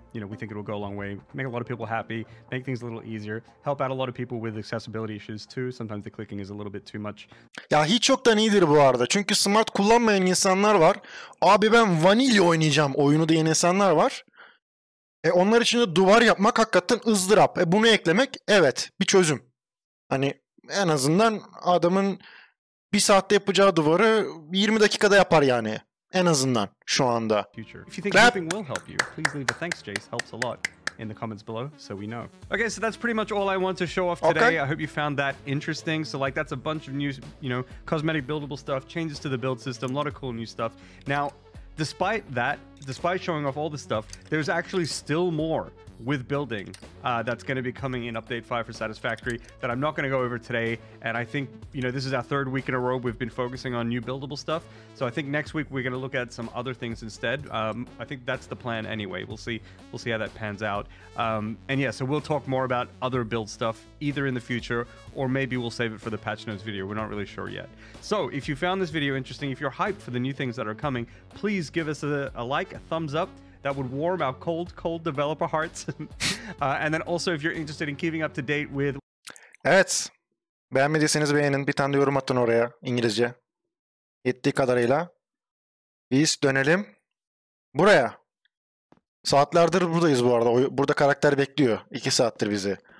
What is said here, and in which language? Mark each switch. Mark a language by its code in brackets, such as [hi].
[en] We think it will go a long way, make a lot of people happy, make things a little easier, help out a lot of people with accessibility issues too. Sometimes the clicking is a little bit too much. [tr] Ya hiç yoktan iyidir bu arada. Çünkü smart kullanmayan insanlar var. Abi ben vanilya oynayacağım oyunu diyen insanlar var. Onlar için de duvar yapmak hakikaten ızdırap. Bunu eklemek evet bir çözüm. Hani en azından adamın bir saatte yapacağı duvarı 20 dakikada yapar yani. En azından şu anda. [en] If you think anything will help you, please leave a thanks, Jace. Helps a lot in the comments below, so we know. Okay, so that's pretty much all I want to show off today. Okay. I hope you found that interesting. So that's a bunch of new, cosmetic buildable stuff, changes to the build system, a lot of cool new stuff. Now, despite showing off all this stuff, there's actually still more with building that's going to be coming in Update 5 for Satisfactory that I'm not going to go over today. And I think, this is our third week in a row we've been focusing on new buildable stuff. So I think next week we're going to look at some other things instead. I think that's the plan anyway. We'll see how that pans out. And yeah, so we'll talk more about other build stuff either in the future or maybe we'll save it for the patch notes video. We're not really sure yet. So if you found this video interesting, if you're hyped for the new things that are coming, please give us a like, a thumbs up. That would warm our cold developer hearts. And then also if you're interested in keeping up to date with... [tr] Evet. Beğenmediyseniz beğenin. Bir tane de yorum atın oraya İngilizce. Yettiği kadarıyla. Biz dönelim buraya. Saatlerdir buradayız bu arada. Burada karakter bekliyor. 2 saattir bizi.